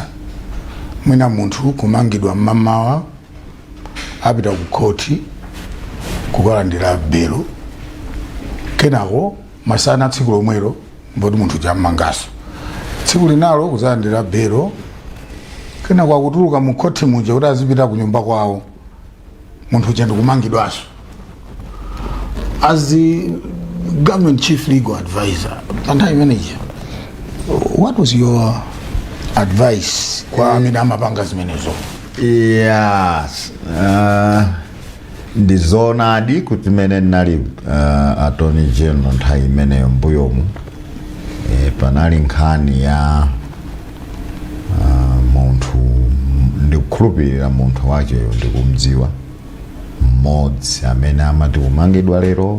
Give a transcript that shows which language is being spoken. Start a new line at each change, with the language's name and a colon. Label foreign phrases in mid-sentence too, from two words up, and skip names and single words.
Nyanja: Mwina munthu kumangidwa mmamawa apita ku khoti kukalandira belo, kenako masana tsiku lomwelo mboti munthu chammangaso, tsiku linalo kuzalandira belo, kenako akutuluka mu khoti muja kuti azipita ku nyumba kwawo, munthu uja ndikumangidwaso.
English: As the government chief legal advisor,
Nyanja: panthawi imeneyi,
English: what was your advice
Nyanja: kwa amene amapanga zimenezo?
English: Yes.
Nyanja: Ndizonadi kuti mene nali
English: attorney general
Nyanja: nthawi imeneyo mbuyomu, panali nkhani ya munthu ndikukhulupirira munthu wacheyo ndikumdziwa, mmodzi amene amati kumangidwa lero